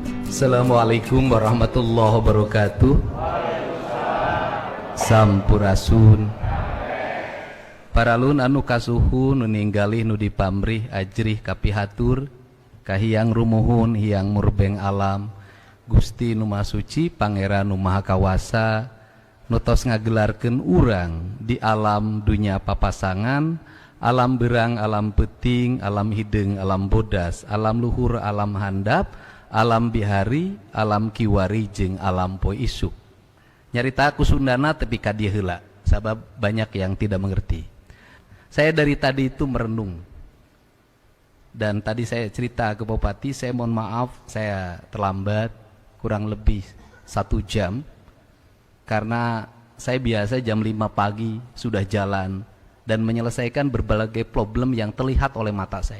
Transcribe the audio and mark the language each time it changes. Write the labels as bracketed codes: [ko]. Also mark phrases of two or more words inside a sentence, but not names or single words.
[ar] السلام عليكم ورحمة الله وبركاته. [su] Sampurasun. Paralun anu kasuhun nu ninggalih nu dipamrih ajrih kapihatur kahiyang rumuhun hiyang murbeng alam Gusti nu Maha Suci Pangeran nu Maha Kawasa nu tos ngagelarkeun urang di alam dunya papasangan, alam berang, alam peting, alam hideung, alam bodas, alam luhur, alam handap, alam bihari, alam kiwari, jeung alam poe isuk. Nyarita ku Sundana tepi ka dieu heula, sabab [id] banyak yang tidak mengerti. Saya dari tadi itu merenung. Dan tadi saya cerita ke Bupati, saya mohon maaf saya terlambat kurang lebih 1 jam. Karena saya biasa jam 5 pagi sudah jalan dan menyelesaikan berbagai problem yang terlihat oleh mata saya.